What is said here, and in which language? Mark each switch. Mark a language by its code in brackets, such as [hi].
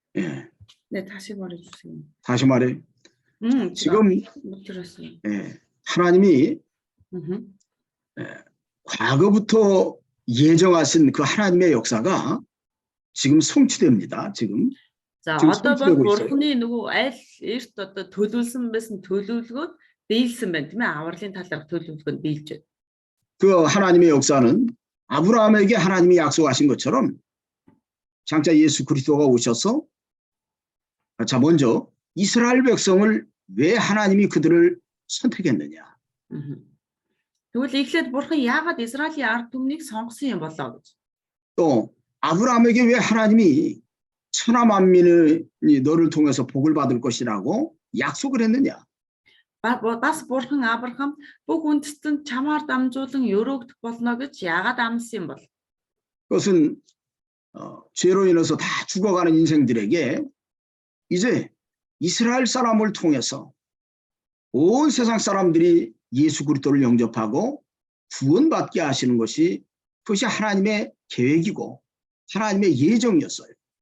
[ko] 예. 네, 다시 말해주세요. 다시 말해. 지금 못 들었어요. 예, 하나님이 과거부터 예정하신 그 하나님의 역사가 지금 성취됩니다. 지금. [mn] За [ko] 지금 [mn] одоо бол [ko] 성취되고 있어요. [mn] бурхны нөгөө аль эрт одоо төлөвлөсөн байсан төлөвлөгөөд биелсэн байна тийм ээ авралын талаарх төлөвлөгөөнд биелж байна. [ko] 그 하나님의 역사는 아브라함에게 하나님이 약속하신 것처럼 장차 예수 그리스도가 오셔서 자 먼저 이스라엘 백성을 왜 하나님이 그들을 선택했느냐. [mn] Тэгвэл эхлээд бурхан яагаад Израилийн ард түмнийг сонгосон юм болоо гэж. [ko] 또 아브라함에게 왜 하나님이 천하 만민이 너를 통해서 복을 받을 것이라고 약속을 했느냐. [mn] Бас бурхан Авраам бүх үндэстэнд чамаар дамжуулан өрөөгдөх болно гэж яагаад амласан юм бол? [ko] 그것은 죄로 인해서 다 죽어가는 인생들에게 이제 이스라엘 사람을 통해서 온 세상 사람들이 예수 그리스도를 영접하고 구원받게 하시는 것이 그것이 하나님의 계획이고 하나님의 예정이었어요.